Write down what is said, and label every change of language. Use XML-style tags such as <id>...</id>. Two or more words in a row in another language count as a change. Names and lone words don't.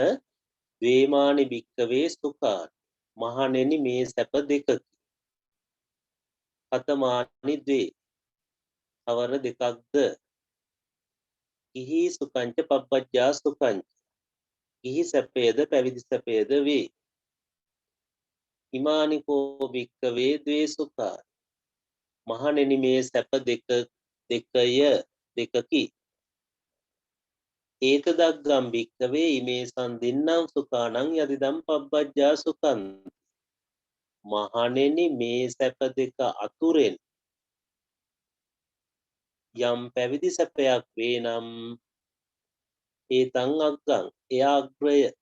<pi>ද්වේමානි භික්කවේ සුඛානි.</pi> <si>මහණෙනි මේ සැප දෙකකි.</si> <pi>කතමානි ද්වේ.</pi> <si>කවර දෙකක්ද?</si> <pi>කිහි සුඛංච පබ්බජ්ජා සුඛංච.</pi> <si>කිහි සැපේද පැවිදි සැපේද වේ.</si> <pi>ඉමානිකෝ භික්කවේ ද්වේ සුඛානි.</pi> <si>මහණෙනි මේ සැප දෙකකි.</si> <pi>ඒතදග්ගම් භික්කවේ ඉමේ සන්දින්නම් සුඛානං යදිදම් පබ්බජ්ජා සුඛං.</pi> <si>මහණෙනි මේ සැප දෙක අතුරෙන් යම් පැවිදි සැපයක් වේ නම්</si> <pi>ඒතං අග්ගං</pi> <si>එය අග්‍රය.</si>